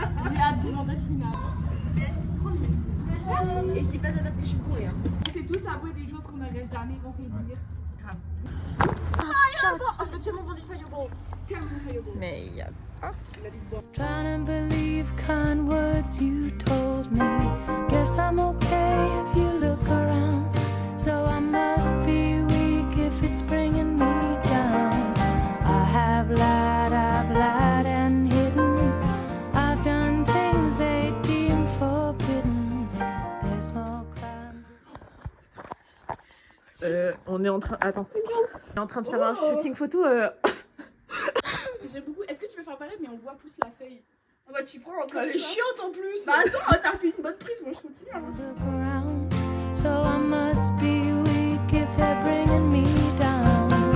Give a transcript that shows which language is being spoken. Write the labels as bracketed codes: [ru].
[fr] J'ai hâte de demander finale. C'est trop mix. Et je dis pas ça parce que je suis bourrée. Hein. On s'est tous avoué des choses qu'on n'aurait jamais pensé dire. Je veux tellement mon Fireball. Tellement Fireball. Mais il y a [en] Trying to believe kind words you told me. Guess I'm okay if you look around. So I must be weak if it's bringing me down. I have lied and hidden. I've done things they deem forbidden. They're small crimes. [fr] on est en train. Attends. On est en train de faire un shooting photo. J'aime beaucoup. Est-ce que tu peux faire pareil, mais on voit plus la feuille? Ah bah tu prends encore. Elle est chiante en plus. Bah attends, t'as fait une bonne prise, moi je continue. Hein. [en] Look around, so I must be weak if they're bringing me down.